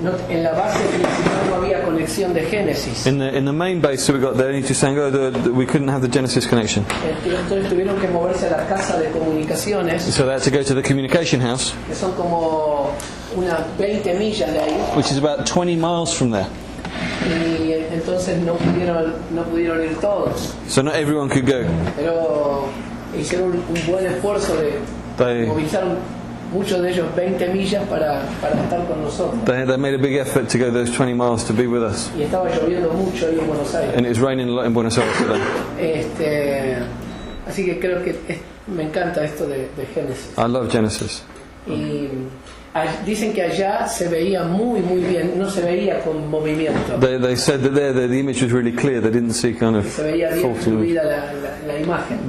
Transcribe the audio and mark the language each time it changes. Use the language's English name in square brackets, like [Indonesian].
[Spanish] En la base principal no había conexión de Génesis. [English] In the main base that we got there, you just saying, we couldn't have the Genesis connection. [Spanish] Entonces tuvieron que moverse a la casa de comunicaciones. [English] So they had to go to the communication house, [Spanish] Que son como unas 20 millas de ahí. [English] which is about 20 miles from there. [Spanish] Y entonces no pudieron ir todos. [English] So not everyone could go. [Spanish] Pero hicieron un buen esfuerzo de movilizaron muchos de ellos 20 millas para estar con nosotros. [English] They made a big effort to go those 20 miles to be with us. [Spanish] Y estaba lloviendo mucho ahí en Buenos Aires. [English] And it was raining a lot in Buenos Aires today. [Spanish] Así que creo que me encanta esto de Génesis. [English] I love Genesis. [Spanish] Y dicen que allá se veía muy bien, no se veía con movimiento. [English] They said that there the image was really clear. They didn't see kind of [Spanish] Se veía bien fluida la imagen.